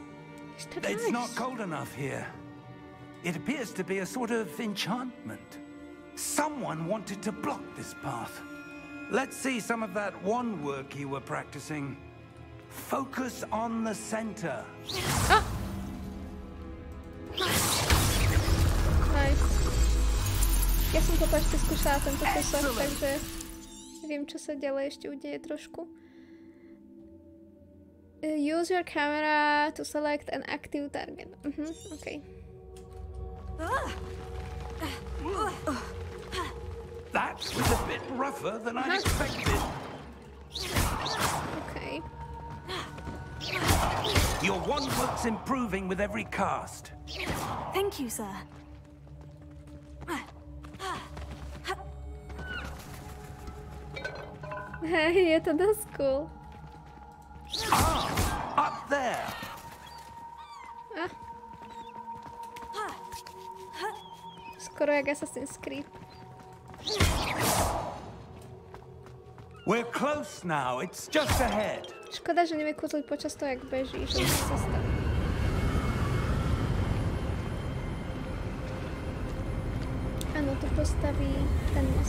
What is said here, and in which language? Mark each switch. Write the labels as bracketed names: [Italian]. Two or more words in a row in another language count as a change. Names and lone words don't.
[English] It's not cold enough here. It appears to be a sort of enchantment. Someone wanted to block this path. Let's see some of that wand work you were practicing. Focus on the center. Nice. [Slovak] Ja som to ešte skúšala tento kúsok, takže viem, čo sa ďalej ešte udeje trošku. [English] Use your camera to select an active target. Okay. That was a bit rougher than I expected. Okay. Your wand looks improving with every cast. Thank you, sir. [Slovak] Hej, je to dosť cool. [English] Up there. [Slovak] Skoro jak Assassin's Creed. [English] We're close now. It's just ahead. [Slovak] Škoda, že nevie kúzliť počas toho, jak beží, že musí sa stať. Áno, tu postaví ten most.